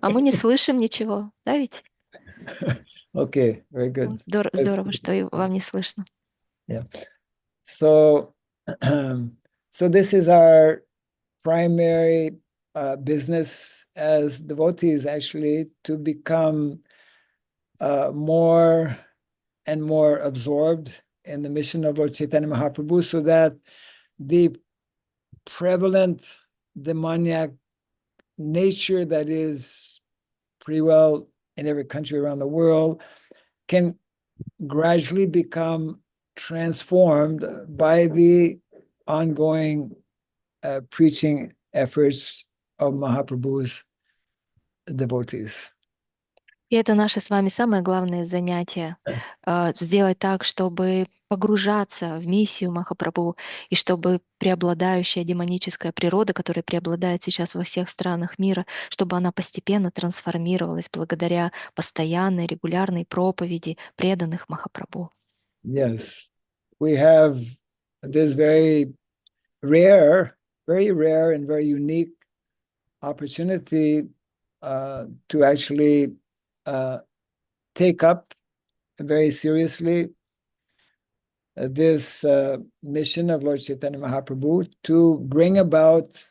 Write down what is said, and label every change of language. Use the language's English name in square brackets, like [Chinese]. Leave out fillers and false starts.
[Russian] А мы не слышим ничего, да ведь? [English] Okay, very good. [Russian] Здорово, что и вам не слышно. [English] Yeah. So this is our primary business as devotees, actually, to become more and more absorbed in the mission of Lord Chaitanya Mahaprabhu, so that the prevalent demoniac nature that is pretty well in every country around the world can gradually become transformed by the ongoing preaching efforts of Mahaprabhu's devotees. [Russian] И это наше с вами самое главное занятие — сделать так, чтобы погружаться в миссию Махапрабху, и чтобы преобладающая демоническая природа, которая преобладает сейчас во всех странах мира, чтобы она постепенно трансформировалась благодаря постоянной, регулярной проповеди преданных Махапрабху. [English] Yes, we have this very rare and very unique opportunity to actually take up very seriously this mission of Lord Chaitanya Mahaprabhu to bring about